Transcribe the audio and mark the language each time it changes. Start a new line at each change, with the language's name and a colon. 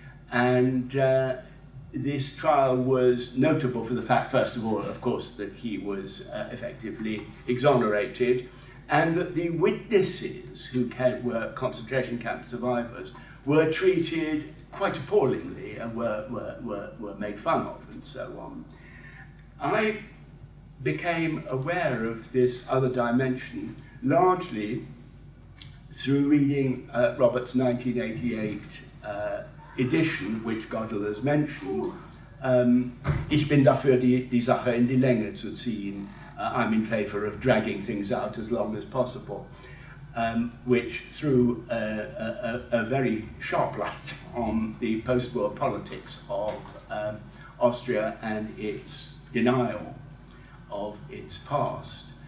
English: And this trial was notable for the fact, first of all, of course, that he was effectively exonerated, and that the witnesses who were concentration camp survivors were treated quite appallingly and were made fun of and so on. I became aware of this other dimension largely through reading Robert's 1988 edition, which Gödel has mentioned.
German: Ich bin dafür, die Sache in die Länge zu ziehen.
English: I'm in favour of dragging things out as long as possible, which threw a very sharp light on the post-war politics of Austria and its denial of its past.